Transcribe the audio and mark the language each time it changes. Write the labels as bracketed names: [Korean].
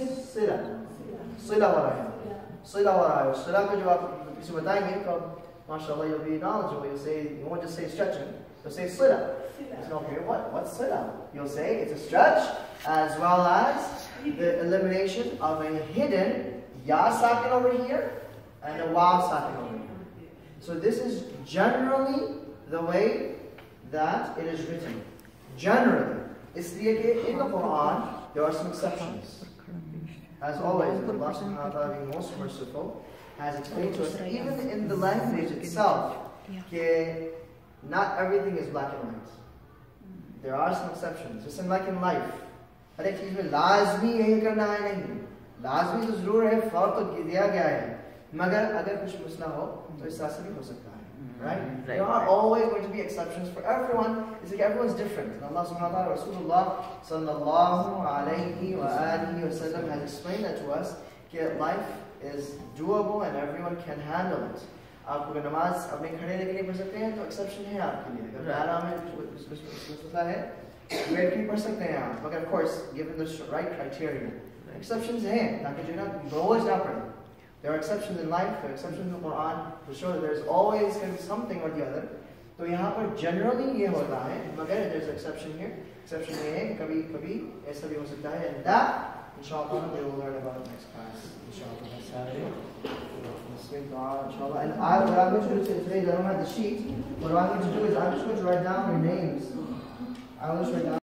[Hindi] Silah हो रहा है. Silah हो रहा है. Silah को जब आप किसी बताएंगे तो माशाल्लाह [English] you'll be knowledgeable. You'll say, you won't just say stretching. You'll say Silah. It's not clear. What's Silah? You'll say it's a stretch as well as the elimination of a hidden ya sakin over here and a waw sakin over here. So this is generally the way that it is written. Generally. [Hindi] इसलिए कि [English] in the Quran there are some exceptions. As always, Allah subhanahu wa ta'ala being most merciful has explained to us, even in the language itself, that not everything is black and white. There are some exceptions. Just like in life. [Hindi] हर एक चीज में लाजमी यही करना है नहीं. लाजमी तो जरूर है, फौर तो दिया गया है. मगर अगर कुछ मसला हो तो इस तरह से भी हो सकता है. [English] Right? There are always going to be exceptions for everyone. It's like everyone's different. And Allah subhanahu wa ta'ala, Rasulullah sallallahu alayhi wa alihi wa sallam has explained that to us that life is doable and everyone can handle it. [Hindi] आप अगर नमाज अपने खड़े रहकर नहीं पढ़ सकते हैं तो एक्सेप्शन है आपके लिए. अगर आराम में मसला है बैठ के पढ़ सकते हैं आप. [English] But of course, given the right criteria, exceptions [Hindi] हैं ताकि जो ना रोज ना पढ़े. [English] There are exceptions in life, there are exceptions in the Quran to show that there's always going to be something or the other. [Hindi] तो यहाँ पर generally ये होता है, मगर [English] there's an exception here. [Hindi] Exception ये है कि कभी ऐसा भी हो सकता है. [English] And that, inshallah, we will learn about next class. Inshallah, next Saturday. Inshallah. And what I'm going to do today is I don't have the sheet. What I'm going to do is I'm just going to write down your names. I'll just write down.